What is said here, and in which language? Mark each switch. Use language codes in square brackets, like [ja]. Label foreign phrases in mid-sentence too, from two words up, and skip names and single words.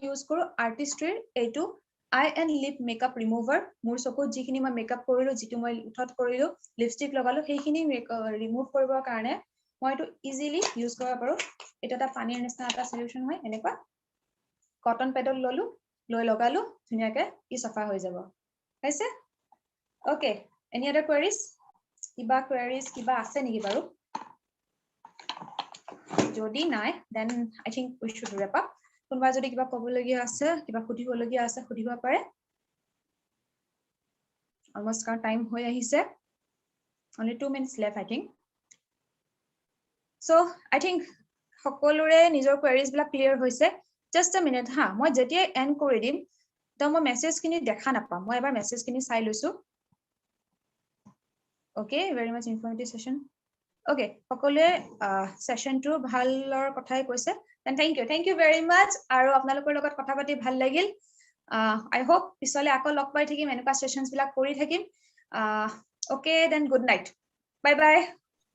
[as] ইউজ কৰো আৰ্টিষ্ট্ৰীৰ এইটো [en] eye and lip makeup remover [as] মোৰ চকুত যিখিনি মই মেকআপ কৰিলো যেটো মই উঠত কৰিলো লিপষ্টিক লগালো সেইখিনি ৰিমুভ কৰিবৰ কাৰণে মই এটো ইজিলি ইউজ কৰিব পাৰো এটা এটা পানীৰ নিচিনা এটা সলিউশন হয় এনেকুৱা কটন পেডল ললো লৈ লগালো ধুনিয়াকে ই সাফা হৈ যাব হৈছে [en] okay any other queries [as] কিবা আছে নেকি বাৰু যদি নাই [en] then I think we should wrap up [as] কোনবা যদি কিবা ক'বলগীয়া আছে কিবা সুধিবলগীয়া আছে সুধিব পাৰে [en] almost count time [as] হৈ আহিছে [en] only 2 minutes left I think so I think [as] সকলোৰে নিজৰ কোৱেৰিজ বিলাক ক্লিয়াৰ হৈছে [en] just a minute [as] হা মই যেতিয়া এন্ড কৰি দিম তো মই মেছেজখিনি দেখা নাপাম মই এবাৰ মেছেজখিনি চাই লৈছো [en] okay very much informative session okay [as] সকলোৱে সেশনটো ভালৰ কথাই কৈছে [en] then thank you very much [as] আৰু আপোনালোকৰ লগত কথা পাতি ভাল লাগিল [en] I hope [as] পিছলে আকৌ লগ পাই থাকিম এনেকুৱা সেশনছ বিলাক কৰি থাকিম [en] okay then good night bye bye